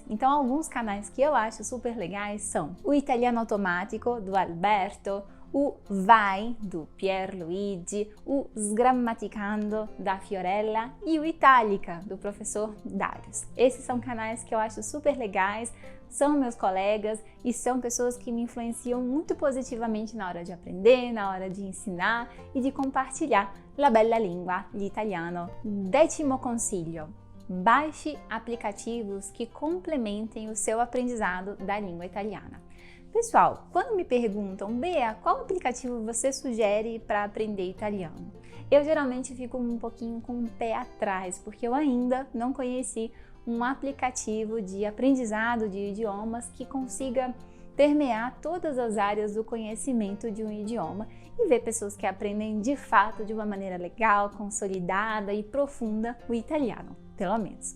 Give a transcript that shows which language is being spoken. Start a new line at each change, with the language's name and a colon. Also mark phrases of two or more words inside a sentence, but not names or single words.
Portuguese: Então, alguns canais que eu acho super legais são o Italiano Automatico, do Alberto, o Vai, do Pierluigi, o Sgrammaticando, da Fiorella e o Itálica, do professor Darius. Esses são canais que eu acho super legais, são meus colegas e são pessoas que me influenciam muito positivamente na hora de aprender, na hora de ensinar e de compartilhar
Italian: la bella lingua, l'italiano.
Portuguese: 10º consiglio: baixe aplicativos que complementem o seu aprendizado da língua italiana. Pessoal, quando me perguntam, Bea, qual aplicativo você sugere para aprender italiano? Eu geralmente fico um pouquinho com o pé atrás, porque eu ainda não conheci um aplicativo de aprendizado de idiomas que consiga permear todas as áreas do conhecimento de um idioma e ver pessoas que aprendem de fato de uma maneira legal, consolidada e profunda o italiano, pelo menos.